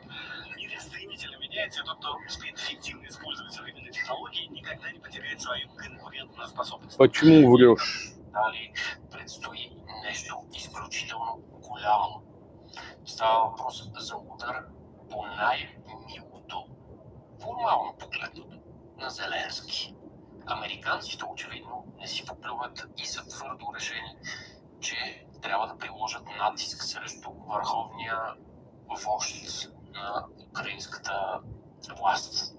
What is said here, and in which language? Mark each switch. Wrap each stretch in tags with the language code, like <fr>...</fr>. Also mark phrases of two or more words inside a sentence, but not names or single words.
<ru>Мир стремительно меняется, и тот, кто успеет эффективно использовать современные технологии, никогда не потеряет свою конкурентоспособность. Почему врешь?</ru> <bg>Дали предстои нещо изключително голямо. Става въпрос за удар по най-милото, формално погледното, на Зеленски. Американците очевидно не си поплюват и са твърдо решени, че трябва да приложат натиск срещу върховния вожд на украинската власт.</bg>